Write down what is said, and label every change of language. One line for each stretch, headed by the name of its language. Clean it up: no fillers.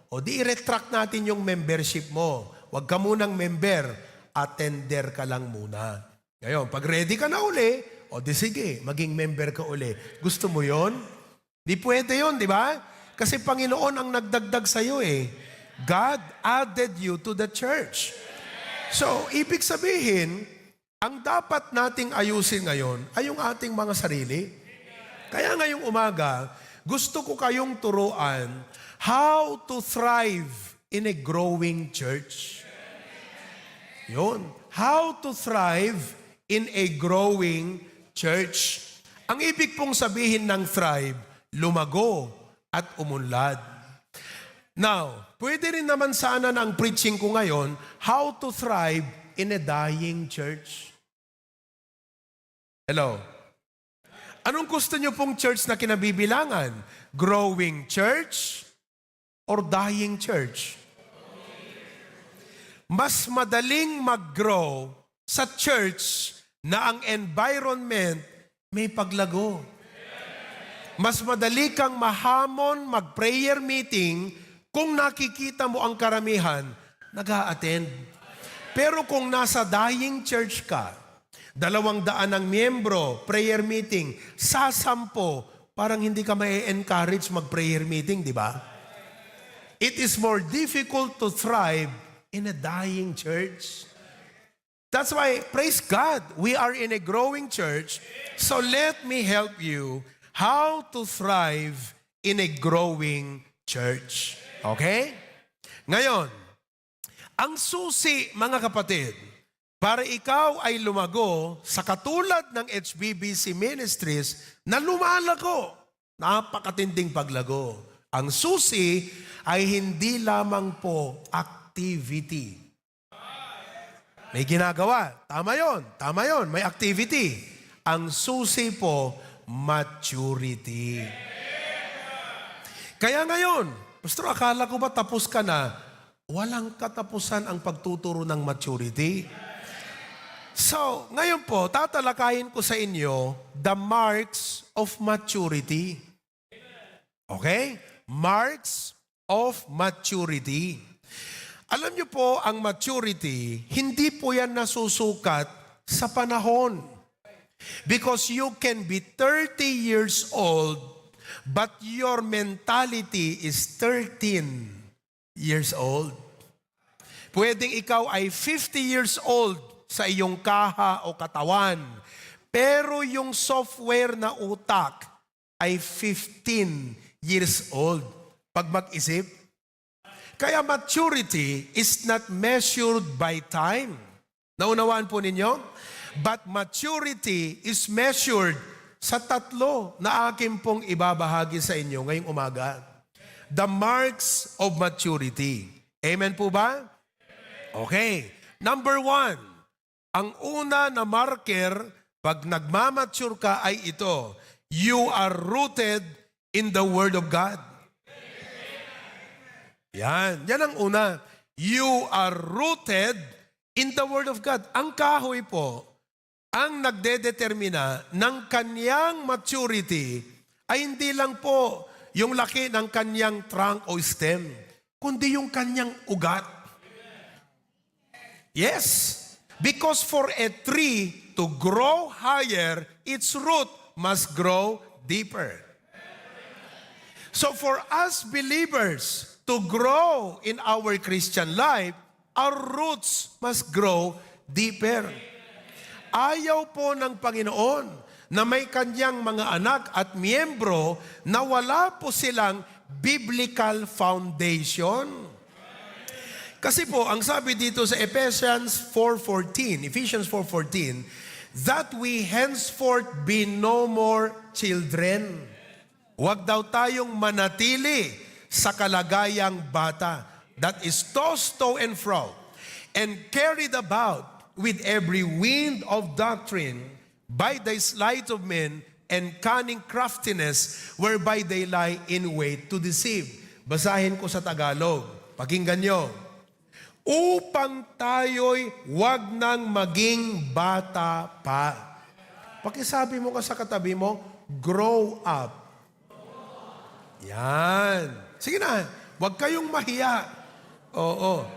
Filipino: O di i-retract natin yung membership mo. Huwag ka munang member, attender ka lang muna. Ngayon, pag ready ka na uli, o di sige, maging member ka uli. Gusto mo yon? Di pwede yon, di ba? Kasi Panginoon ang nagdagdag sa'yo eh.
English: God added you to the church.
Filipino: So, ibig sabihin, ang dapat nating ayusin ngayon ay yung ating mga sarili. Kaya ngayong umaga, gusto ko kayong turuan
English: how to thrive in a growing church.
Filipino: Yun.
English: How to thrive in a growing church.
Filipino: Ang ibig pong sabihin ng thrive, lumago at umunlad. Now, pwede rin naman sana na ang preaching ko ngayon,
English: how to thrive in a dying church.
Filipino: Hello? Anong gusto niyo pong church na kinabibilangan?
English: Growing church or dying church?
Filipino: Mas madaling mag-grow sa church na ang environment may paglago. Mas madali kang mahamon mag-prayer meeting kung nakikita mo ang karamihan nag-a-attend. Pero kung nasa dying church ka, 200 ang miyembro, prayer meeting, sa 10, parang hindi ka ma-encourage mag-prayer meeting, di ba?
English: It is more difficult to thrive in a dying church. That's why, praise God, we are in a growing church. So let me help you how to thrive in a growing church. Okay?
Filipino: Ngayon, ang susi, mga kapatid, para ikaw ay lumago sa katulad ng HBBC Ministries na lumalago, napakatinding paglago. Ang susi ay hindi lamang po activity. May ginagawa. Tama yon, may activity. Ang susi po, maturity. Kaya ngayon, Pastor, akala ko ba tapos ka na? Walang katapusan ang pagtuturo ng maturity. So, ngayon po, tatalakayin ko sa inyo
English: the marks of maturity.
Filipino: Okay? Marks of maturity. Alam niyo po, ang maturity, hindi po yan nasusukat sa panahon.
English: Because you can be 30 years old, but your mentality is 13 years old.
Filipino: Pwedeng ikaw ay 50 years old sa iyong kaha o katawan, pero yung software na utak ay 15 years old pag mag-isip.
English: Kaya maturity is not measured by time.
Filipino: Naunawaan po ninyo?
English: But maturity is measured
Filipino: sa 3 na akin pong ibabahagi sa inyo ngayong umaga.
English: The marks of maturity.
Filipino: Amen po ba?
English: Okay.
Filipino: Number 1, ang una na marker pag nagmamature ka ay ito.
English: You are rooted in the Word of God.
Filipino: Yan ang una.
English: You are rooted in the Word of God.
Filipino: Ang kahoy po, ang nagdedetermina ng kanyang maturity ay hindi lang po yung laki ng kanyang trunk o stem, kundi yung kanyang ugat.
English: Yes, because for a tree to grow higher, its root must grow deeper. So for us believers to grow in our Christian life, our roots must grow deeper.
Filipino: Ayaw po ng Panginoon na may kanyang mga anak at miyembro na wala po silang biblical foundation. Kasi po, ang sabi dito sa
English: Ephesians 4:14, that we henceforth be no more children.
Filipino: Huwag daw tayong manatili sa kalagayang bata
English: that is tossed to and fro and carried about with every wind of doctrine by the sleight of men and cunning craftiness whereby they lie in wait to deceive.
Filipino: Basahin ko sa Tagalog. Pakinggan nyo. Upang tayo'y wag nang maging bata pa. Pakisabi mo ka sa katabi mo,
English: grow up.
Filipino: Yan. Sige na, wag kayong mahiya. Oo.